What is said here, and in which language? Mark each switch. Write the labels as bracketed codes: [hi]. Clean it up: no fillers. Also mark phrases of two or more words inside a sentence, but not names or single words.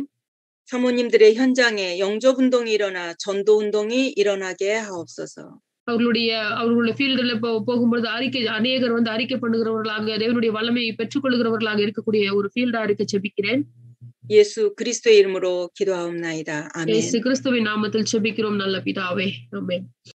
[ko] 사모님들의 현장에 영접 운동이 일어나 전도 운동이 일어나게 하옵소서. [ta] அவர்களுடைய ஃபீல்டுல போகும்போது அநேகர் வந்து அறிக்கை பண்ணுகிறவர்களாக தேவனுடைய வல்லமையை பெற்றுக்கொள்கிறவர்களாக இருக்கக்கூடிய ஒரு ஃபீல்டா இருக்க ஜெபிக்கிறேன். [ko] 예수 그리스도의 이름으로 기도하옵나이다. 아멘. 예수 그리스도의 [ta] நாமத்தில் ஜெபிக்கிறோம் நல்ல பிதாவே. ஆமென்.